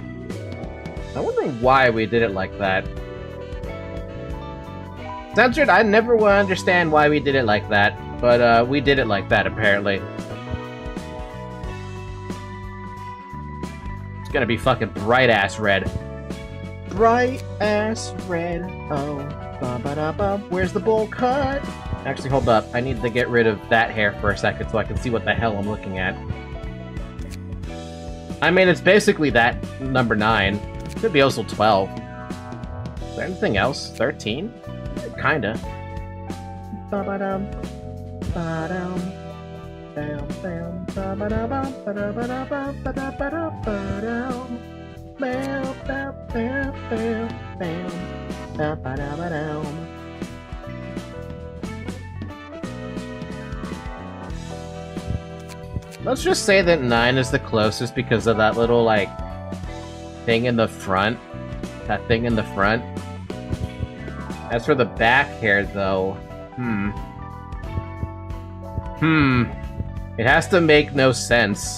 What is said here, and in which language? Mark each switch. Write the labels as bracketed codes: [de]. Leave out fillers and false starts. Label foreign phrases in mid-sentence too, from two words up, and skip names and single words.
[en] I wonder why we did it like that. Censored, I never will understand why we did it like that, but we did it like that, apparently. It's gonna be fucking bright ass red. Bright ass red. Oh, ba-ba-da-ba. Where's the bowl cut? Actually, hold up. I need to get rid of that hair for a second so I can see what the hell I'm looking at. I mean, it's basically that number 9. Could be also 12. Is there anything else? 13? Kinda. Ba-ba-dum. Ba-dum. Bam, bam, ba-ba-da-bum, ba-da-ba-da-bum, ba-da-ba-da-ba-dum. Bam, bam, bam, bam, bam, ba-ba-da-ba-dum. Let's just say that 9 is the closest because of that little, like, thing in the front. That thing in the front. As for the back hair, though, it has to make no sense.